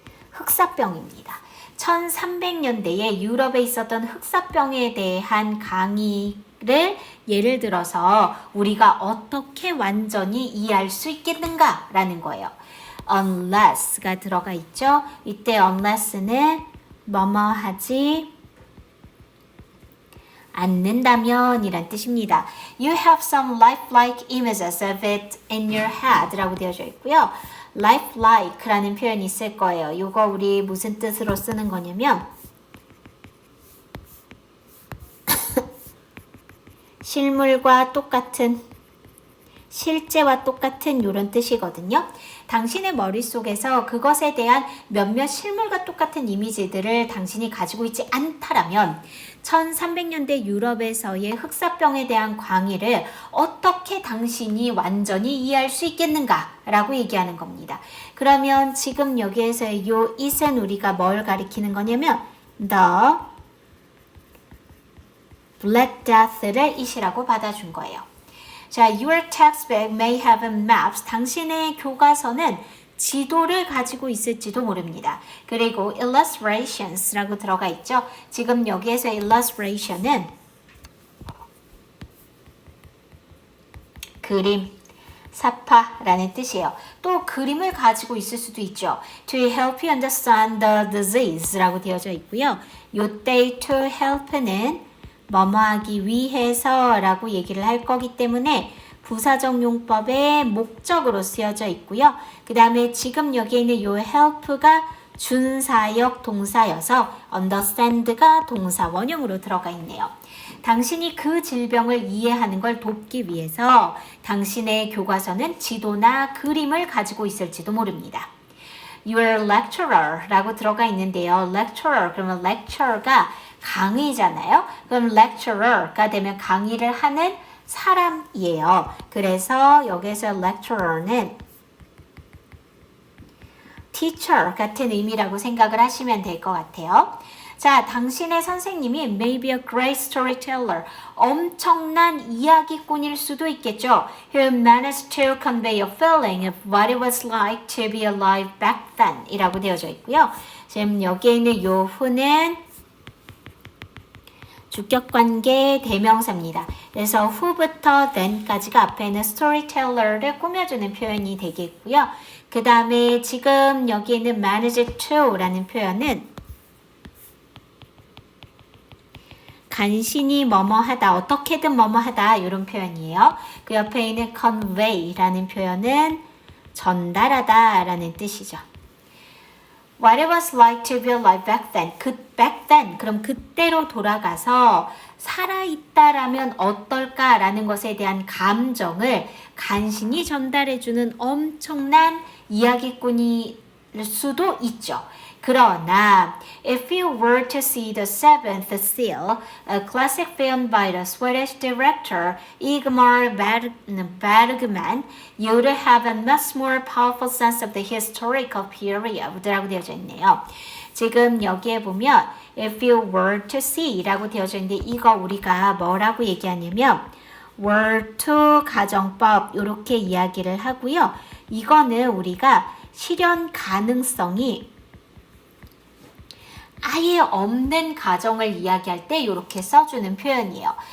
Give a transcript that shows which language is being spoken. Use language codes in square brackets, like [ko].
[ko] 흑사병입니다. 1300년대에 유럽에 있었던 흑사병에 대한 강의를 예를 들어서 우리가 어떻게 완전히 이해할 수 있겠는가 라는 거예요. unless가 들어가 있죠. 이때 unless는 뭐뭐 하지 않는다면 이란 뜻입니다. [en] You have some lifelike images of it in your head [ko] 라고 되어져 있고요. lifelike라는 표현이 있을 거예요. 이거 우리 무슨 뜻으로 쓰는 거냐면 실물과 똑같은 실제와 똑같은 이런 뜻이거든요. 당신의 머릿속에서 그것에 대한 몇몇 실물과 똑같은 이미지들을 당신이 가지고 있지 않다라면 1300년대 유럽에서의 흑사병에 대한 광의를 어떻게 당신이 완전히 이해할 수 있겠는가 라고 얘기하는 겁니다. 그러면 지금 여기에서의 이 it은 우리가 뭘 가리키는 거냐면 the Black Death를 it이라고 받아준 거예요. [en] 자, your textbook may have maps. [ko] 당신의 교과서는 지도를 가지고 있을지도 모릅니다. 그리고 illustrations라고 들어가 있죠. 지금 여기에서 illustration은 그림, 사파라는 뜻이에요. 또 그림을 가지고 있을 수도 있죠. [en] To help you understand the disease [ko] 라고 되어져 있고요. 요때 to help는 뭐뭐하기 위해서 라고 얘기를 할 거기 때문에 부사적 용법의 목적으로 쓰여져 있고요. 그 다음에 지금 여기에 있는 요 help가 준사역 동사여서 understand가 동사 원형으로 들어가 있네요. 당신이 그 질병을 이해하는 걸 돕기 위해서 당신의 교과서는 지도나 그림을 가지고 있을지도 모릅니다. Your lecturer 라고 들어가 있는데요. lecturer 그러면 lecture가 강의잖아요. 그럼 lecturer가 되면 강의를 하는 사람이에요. 그래서 여기서 lecturer는 teacher 같은 의미라고 생각을 하시면 될 것 같아요. [en] 자, [ko] 당신의 선생님이 [en] may be a great storyteller. [ko] 엄청난 이야기꾼일 수도 있겠죠. [en] Who managed to convey a feeling of what it was like to be alive back then [ko] 이라고 되어져 있고요. 지금 여기에 있는 요 who는 주격관계 대명사입니다. 그래서 who부터 then까지가 앞에 있는 storyteller를 꾸며주는 표현이 되겠고요. 그 다음에 지금 여기 있는 [en] manage to [ko] 라는 표현은 간신히 뭐뭐하다, 어떻게든 뭐뭐하다 이런 표현이에요. 그 옆에 있는 convey라는 표현은 전달하다 라는 뜻이죠. [en] What it was like to be alive back then. back then. [ko] 그럼 그때로 돌아가서 살아있다라면 어떨까라는 것에 대한 감정을 간신히 전달해주는 엄청난 이야기꾼일 수도 있죠. [en] 그러나 if you were to see The Seventh Seal, a classic film by the Swedish director Ingmar Bergman, you would have a much more powerful sense of the historical period [ko] 라고 되어져 있네요. 지금 여기에 보면 [en] if you were to see [ko] 라고 되어져 있는데 이거 우리가 뭐라고 얘기하냐면 were to 가정법 이렇게 이야기를 하고요. 이거는 우리가 실현 가능성이 아예 없는 가정을 이야기할 때 이렇게 써주는 표현이에요.